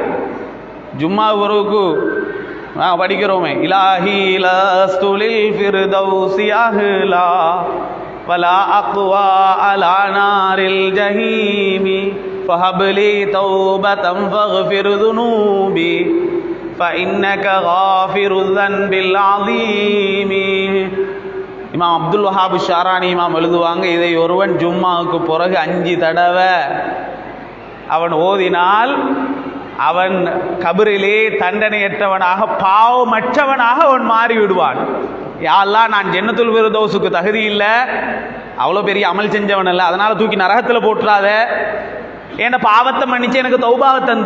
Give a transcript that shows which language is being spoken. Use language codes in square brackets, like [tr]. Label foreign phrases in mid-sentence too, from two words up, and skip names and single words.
[ta] ஜும்மா வருக்கு படிக்கிறோமே, [ar] إلهي لست للفردوس أهلا ولا أقوى على نار الجحيم فهب لي توبة فاغفر ذنوبي فإنك غافر الذنب العظيم. [ta] இமாம் அப்துல் வஹாப் ஷாரானி இமாம் எழுதுவாங்க, இதை ஒருவன் ஜும்மாவுக்கு பிறகு 5 தடவை அவன் ஓதினால் அவன் கபரிலே தண்டனையற்றவனாக, பாவமற்றவனாக அவன் மாறி விடுவான். யா அல்லாஹ், நான் ஜன்னத்துல் ஃபிர்தௌஸுக்கு தகுதி இல்லை, அவ்வளோ பெரிய அமல் செஞ்சவன் இல்லை, அதனால தூக்கி நரகத்தில் போட்டுறாத, என்ன பாவத்தை மன்னிச்சு எனக்கு தௌபாவை தந்துரு.